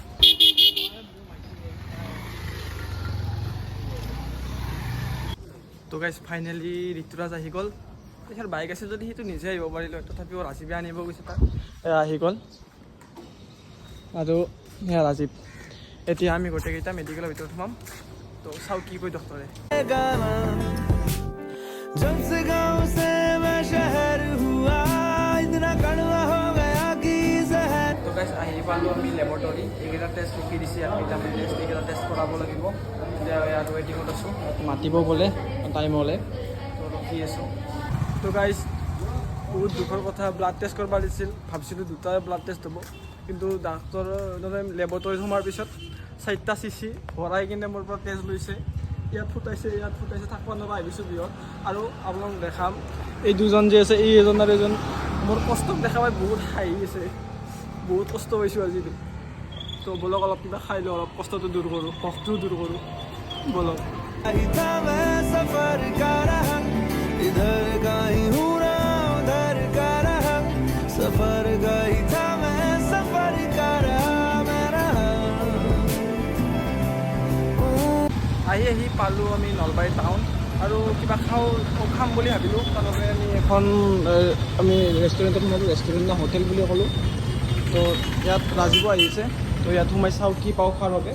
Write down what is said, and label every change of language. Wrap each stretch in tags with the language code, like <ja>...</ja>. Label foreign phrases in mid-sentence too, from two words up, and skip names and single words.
<as>তো গাইজ, ফাইনেলি ঋতুৰাজ আহি গ'ল। তেখেতৰ বাইক আছে যদি সেইটো নিজে আহিব পাৰিলোঁ, তথাপিও ৰাজীৱে আনিব গৈছে তাক। আহি গ'ল আৰু ৰাজীৱ। এতিয়া আমি গোটেইকেইটা মেডিকেলৰ ভিতৰত সোমাম। তো চাও কি কয় ডক্টৰে।</as> <hi>जब से गांव से मैं शहर हुआ इतना कड़वा हो गया कि जहर।</hi> <as>তো গাইজ, আহি পালোঁ আমি লেবৰেটৰী। এইকেইটা টেষ্ট লিখি দিছে, এইকেইটা টেষ্ট কৰাব লাগিব। এতিয়া ইয়াত ৱেটিঙত আছোঁ, মাতিব বোলে টাইম হ'লে, তো ৰখি আছোঁ। তো গাইজ, বহুত দুখৰ কথা,</as> <en>blood test</en> <as>কৰিব দিছিল। ভাবিছিলোঁ দুটা</as> <en>blood test</en> <as>হ'ব, কিন্তু ডাক্তৰৰ লেবৰেটৰীত সোমাৰ পিছত 4টা চিচি ভৰাই কিনে মোৰ পৰা তেজ লৈছে। ইয়াত ফুটাইছে, থাকিব নোৱাৰা আহিছোঁ বিহত। আৰু আপোনাক দেখাম, এই দুজন যে আছে, এই এজন আৰু এজন মোৰ কষ্টক দেখা পাই বহুত হাঁহি আছে। বহুত কষ্ট পাইছোঁ আজি। তো বলক অলপ কিবা খাই লওঁ, অলপ কষ্টটো দূৰ কৰোঁ, ভোকটো দূৰ কৰোঁ, বলক।</as> <hi>इधर का ही हूँ ना उधर का रहा सफर गई था मैं सफर का रहा मैं रहा।</hi> <as>আহি পালোঁ আমি নলবাৰী টাউন আৰু কিবা খাম বুলি ভাবিলোঁ। তাৰবাবে আমি এখন ৰেষ্টুৰেণ্টত সোমালোঁ, ৰেষ্টুৰেণ্ট না হোটেল বুলি ক'লোঁ। তো ইয়াত ৰাজীৱ আহিছে, তো ইয়াত সোমাই চাওঁ কি পাওঁ খোৱাৰ বাবে।</as>